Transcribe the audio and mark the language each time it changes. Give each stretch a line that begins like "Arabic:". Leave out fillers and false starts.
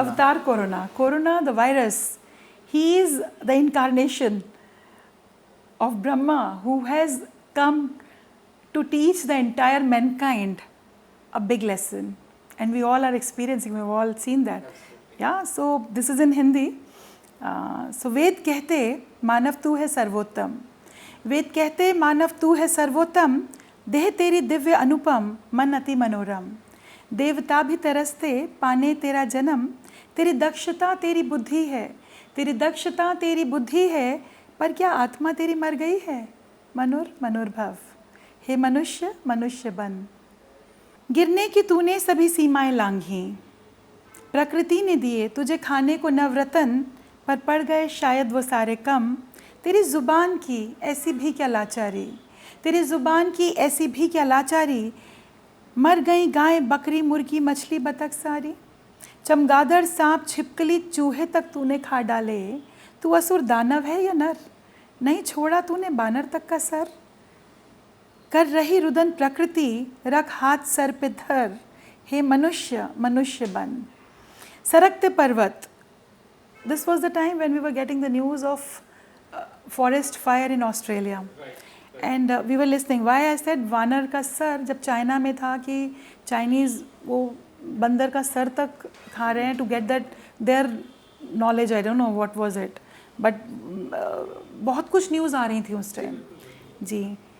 English: Avatar Corona. Corona, the virus. He is the incarnation of Brahma, who has come to teach the entire mankind a big lesson. And we all are experiencing, we've all seen that. Yeah, so this is in Hindi.
Hindi: So वेद कहते मानव तू है सर्वोत्तम, वेद कहते मानव तू है सर्वोत्तम, देह तेरी दिव्य अनुपम, मन अति मनोरम, देवता भी तरसते पाने तेरा जन्म, तेरी दक्षता तेरी बुद्धि है, तेरी दक्षता तेरी बुद्धि है, पर क्या आत्मा तेरी मर गई है? मनुर्भव, हे मनुष्य मनुष्य बन। गिरने की तूने सभी सीमाएं लांघी, प्रकृति ने दिए तुझे खाने को नवरतन, पर पड़ गए शायद वो सारे कम। तेरी ज़ुबान की ऐसी भी क्या लाचारी, तेरी ज़ुबान की ऐसी भी क्या लाचारी, मर गई गाय बकरी मुर्गी मछली बतख सारी। चमगादड़ सांप छिपकली चूहे तक तूने खा डाले, तू असुर दानव है या नर, नहीं छोड़ा तूने बानर तक का सर। कर रही रुदन प्रकृति, रख हाथ सर पे धर, हे मनुष्य मनुष्य बन। सरकते पर्वत,
English: this was the time when we were getting the news of forest fire in Australia. And we were listening. Why I said
Hindi: वानर का सर, जब चाइना में था कि चाइनीज़ वो बंदर का सर तक खा रहे हैं
English: to get that their knowledge, I don't know what was it, but
Hindi: बहुत कुछ न्यूज़ आ रही थी उस टाइम जी।